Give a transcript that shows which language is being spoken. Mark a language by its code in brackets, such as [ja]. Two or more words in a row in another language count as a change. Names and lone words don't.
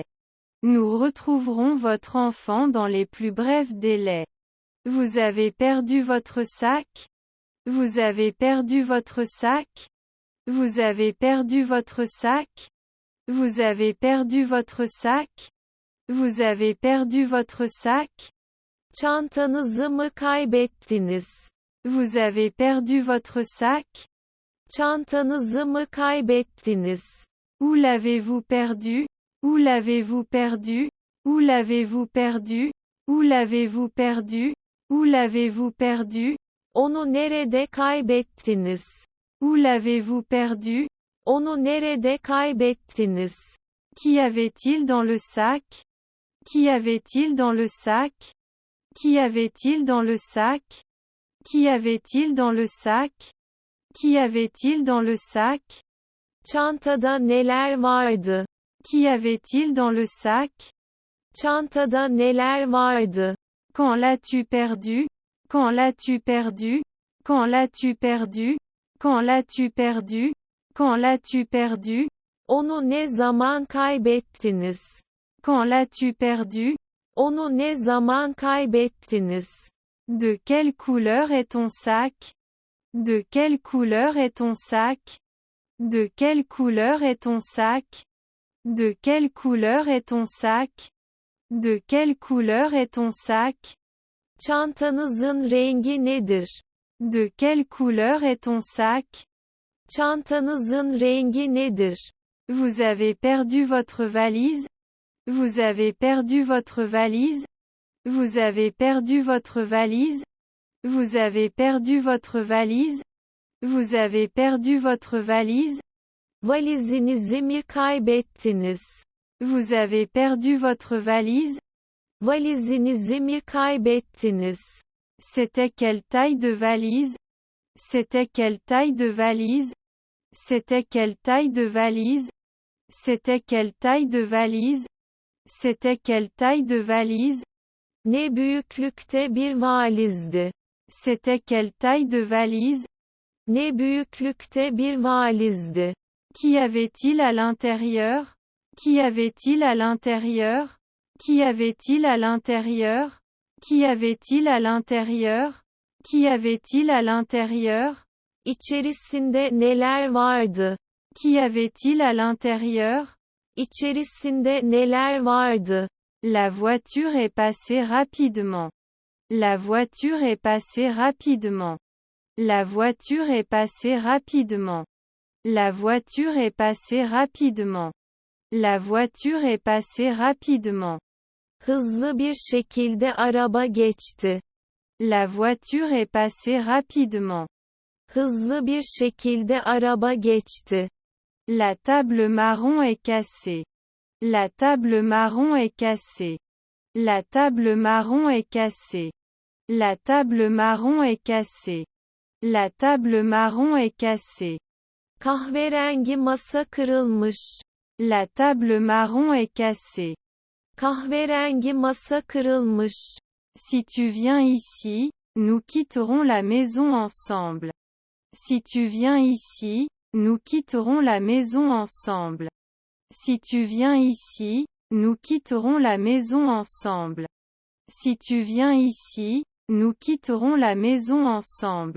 [fr] Nous retrouverons votre enfant dans les plus brefs délais. Vous avez perdu votre sac? Vous avez perdu votre sac? Vous avez perdu votre sac? Vous avez perdu votre sac? Vous avez perdu votre sac? [tr] Çantanızı mı kaybettiniz? [fr] Vous avez perdu votre sac? [tr] Çantanızı mı kaybettiniz? [fr] Où l'avez-vous perdu? Où l'avez-vous perdu? Où l'avez-vous perdu? Où l'avez-vous perdu? Où l'avez-vous perdu? [tr] Onu nerede kaybettiniz? [fr] Où l'avez-vous perdu? [tr] Onu nerede kaybettiniz? [fr] Qu'y avait-il dans le sac? Qu'y avait-il dans le sac? Qu'y avait-il dans le sac? Qu'y avait-il dans le sac? Qu'y avait-il dans le sac? [tr] Çantada neler vardı? [fr] Qu'y avait-il dans le sac? [tr] Çantada neler vardı? [fr] Quand l'as-tu perdu? Quand l'as-tu perdu? Quand l'as-tu perdu? Quand l'as-tu perdu? Quand l'as-tu perdu? [tr] Onu ne zaman kaybettiniz? [fr] Quand l'as-tu perdu? [tr] Onu ne zaman kaybettiniz? [fr] De quelle couleur est ton sac? De quelle couleur est ton sac? De quelle couleur est ton sac? De quelle couleur est ton sac? De quelle couleur est ton sac? [tr] Çantanızın rengi nedir? [fr] De quelle couleur est ton sac? [tr] Çantanızın rengi nedir? [fr] Vous avez perdu votre valise? Vous avez perdu votre valise? Vous avez perdu votre valise? Vous avez perdu votre valise? Vous avez perdu votre valise? [tr] Valizinizi mi kaybettiniz? [fr] Vous avez perdu votre valise? [tr] Valizinizi mi kaybettiniz? [fr] C'était quelle taille de valise? C'était quelle taille de valise? C'était quelle taille de valise? C'était quelle taille de valise? C'était quelle taille de valise? [tr] Ne büyüklükte bir valizdi? [fr] C'était quelle taille de valise? [tr] Ne büyüklükte bir valizdi? [fr] Qu'y avait-il à l'intérieur? Qu'y avait-il à l'intérieur? Qu'y avait-il à l'intérieur? Qu'y avait-il à l'intérieur? Qu'y avait-il à l'intérieur? [tr] İçerisinde neler vardı? [fr] Qu'y avait-il à l'intérieur? [tr] İçerisinde neler vardı? [fr] La voiture est passée rapidement. La voiture est passée rapidement. La voiture est passée rapidement. La voiture est passée rapidement. La voiture est passée rapidement. [tr] Hızlı bir şekilde araba geçti. [fr] La voiture est passée rapidement. [tr] Hızlı bir şekilde araba geçti. [fr] La table marron est cassée. La table marron est cassée. La table marron est cassée. La table marron est cassée. La table marron est cassée. [tr] Kahverengi masa kırılmış. [fr] La table marron est cassée. [tr] Kahverengi masa kırılmış. [fr] Si tu viens ici, nous quitterons la maison ensemble. Si tu viens ici, nous quitterons la maison ensemble. Si tu viens ici, nous quitterons la maison ensemble. Si tu viens ici, nous quitterons la maison ensemble.